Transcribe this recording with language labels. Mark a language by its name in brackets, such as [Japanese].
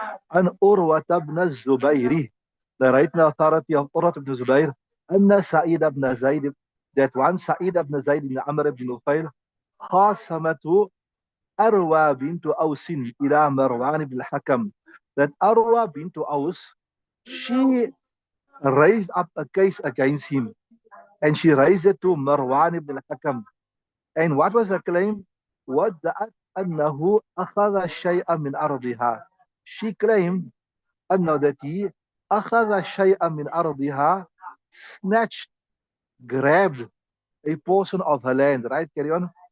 [English] And Urwa ibn Zubayri, the right authority of Urwa ibn Zubayr, Anna Sa'id ibn Zayd, that one Sa'id ibn Zayd ibn Amr ibn Nufayl, خاصمته Arwa bint Ausin ila Marwan ibn al-Hakam. That Arwa bint Aus, she raised up a case against him, and she raised it to Marwan ibn al-Hakam. And what was her claim? [Arabic] وَدَّعَتْ أَنَّهُ أَخَذَ شَيْئًا مِنْ أَرْضِهَا. [English] She claimed that he [Arabic] أَخَذَ شَيْئًا مِنْ أَرْضِهَا, [English] snatched, grabbed a portion of her land. Right? Carry on.